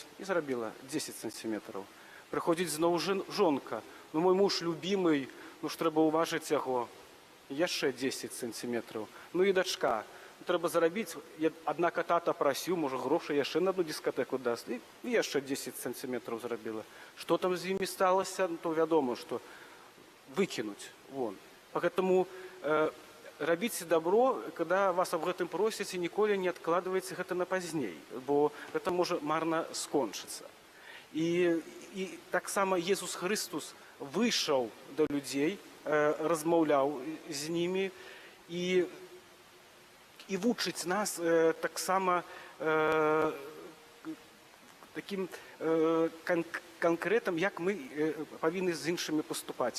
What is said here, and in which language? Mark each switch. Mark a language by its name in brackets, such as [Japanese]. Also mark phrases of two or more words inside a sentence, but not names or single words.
[Belarusian] І зарабіла 10 сантиметраў. Прыходзіць зноў жонка: мой муж любімый, ж трэба ўважыць яго. Яшчэ 10 сантиметраў. І дачка: трэба зарабіць, аднак тата прасіў, можа, грошы яшчэ на одну дыскатэку даст. І яшчэ 10 сантиметраў зарабіла. Што там з імі сталася, то вядома, што выкінуць вон. Поэтому рабіце добро, [Russian] когда вас об [Belarusian] гэтым просяць, і ніколі не адкладвайце гэта на пазней, бо гэта можа марна скончыцца. І таксама Езус Христус выйшаў да людзей, размаўляў з німі і вучыць нас таксама таким канкрэтам, як мы павінны з іншымі паступаць.